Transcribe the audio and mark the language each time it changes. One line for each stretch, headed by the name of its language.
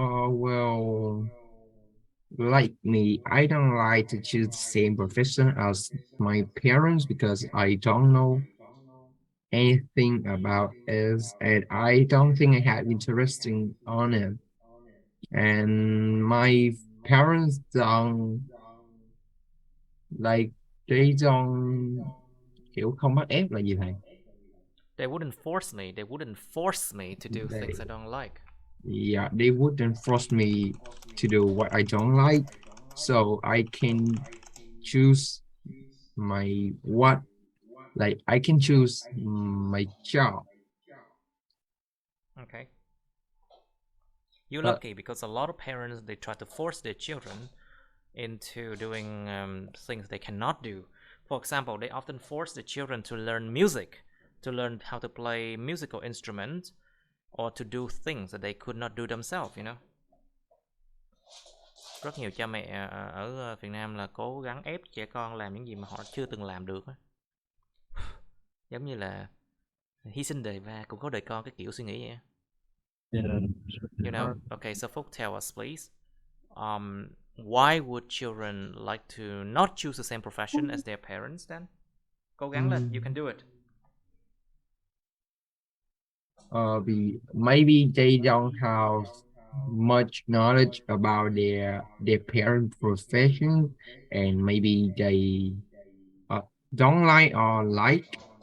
English: Well, like me, I don't like to choose the same profession as my parents because I don't know anything about it, and I don't think I have interesting on it. And my parents don't like, they don't,
Vietnamese: kiểu không bắt ép là gì thầy?
English: They wouldn't force me. They wouldn't force me to do They, things I don't like. yeah, they wouldn't force me to do what I don't like, so I can choose my what, like I can choose my job. Okay. You're But lucky because a lot of parents, they try to force their children into doing things they cannot do. For example, they often force the children to learn music, to learn how to play musical instruments, or to do things that they could not do themselves, you know.
Vietnamese: Rất nhiều cha mẹ ở Việt Nam là cố gắng ép trẻ con làm những gì mà họ chưa từng làm được. Giống như là hy sinh đời ba cũng có đời con, cái kiểu suy nghĩ vậy.
English: Yeah. You know, okay, so Phúc, tell us please. Why would children like to not choose the same profession as their parents then?
Vietnamese: Cố gắng lên,
English: you can do it. Maybe they don't have much knowledge about their parent profession, and maybe they don't like or like.